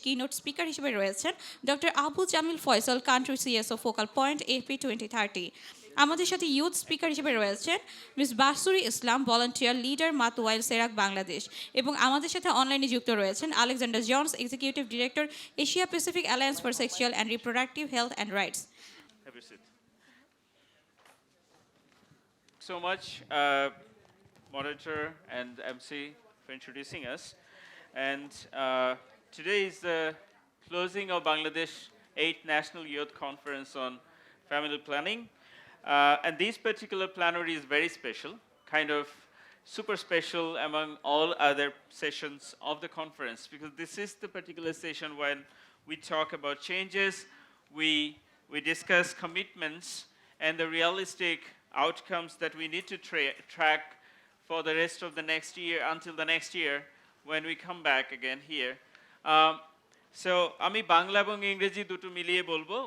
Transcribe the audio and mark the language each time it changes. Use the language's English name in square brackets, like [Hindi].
[Bangla] Keynote speaker হিসেবে রয়েছেন doctor Abu Jamil Faisal, country CSO, focal point AP2030। আমাদের সাথে ইউথ স্পিকার হিসেবে রয়েছেন মিস বাসুরি ইসলাম, ভলান্টিয়ার লিডার, মাতুয়াইল, সেরাক বাংলাদেশ। এবং আমাদের সাথে অনলাইনে যুক্ত রয়েছেন Alexander Johns, executive director, Asia Pacific alliance for sexual and reproductive health and rights. [English] Have your seat. So much, moderator and MC, for introducing us. And today is the closing of Bangladesh 8th National Youth Conference on Family Planning. And this particular plenary is very special, kind of super special among all other sessions of the conference, because this is the particular session when we talk about changes, we discuss commitments and the realistic outcomes that we need to track for the rest of the next year, until the next year when we come back again here. [Bangla] So, আমি বাংলা এবং ইংরেজি দুটো মিলিয়ে বলবো.